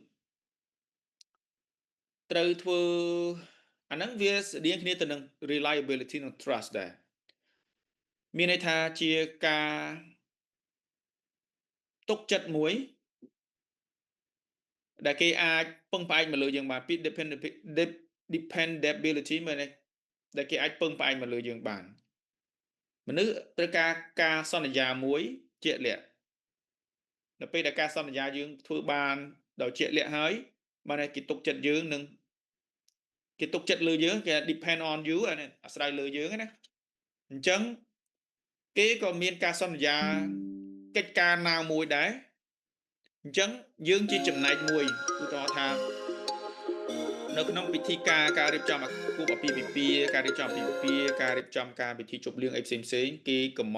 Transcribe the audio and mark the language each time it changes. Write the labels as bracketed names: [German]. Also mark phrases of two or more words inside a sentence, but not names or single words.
[Khmer] ត្រូវធ្វើអាហ្នឹងវាស្តៀងគ្នាទៅនឹង reliability និង trust ដែរមានន័យថាជាការទុកចិត្តមួយដែលគេអាចពឹងផ្អែកមកលើយើងបានពី dependability មែនទេដែលគេអាចពឹងផ្អែកមកលើយើងបានមនុស្សត្រូវការសន្យាមួយជាក់លាក់នៅពេលដែលការសន្យាយើង ធ្វើបានដោយជាក់លាក់ហើយបានគេទុកចិត្តយើងនឹងគេទុកចិត្តលើយើងគេ [English] depend on you [Khmer] អាស្រ័យលើយើងណាអញ្ចឹងគេក៏មានការសន្យាកិច្ចការណាមួយដែរអញ្ចឹងយើងជា ចំណែកមួយឧទាហរណ៍ថានៅក្នុងពិធីការរៀបចំគូបអាពាហ៍ពិពាហ៍ការរៀបចំអាពាហ៍ពិពាហ៍ការរៀបចំការពិធីជប់លៀងអីផ្សេងគេកំ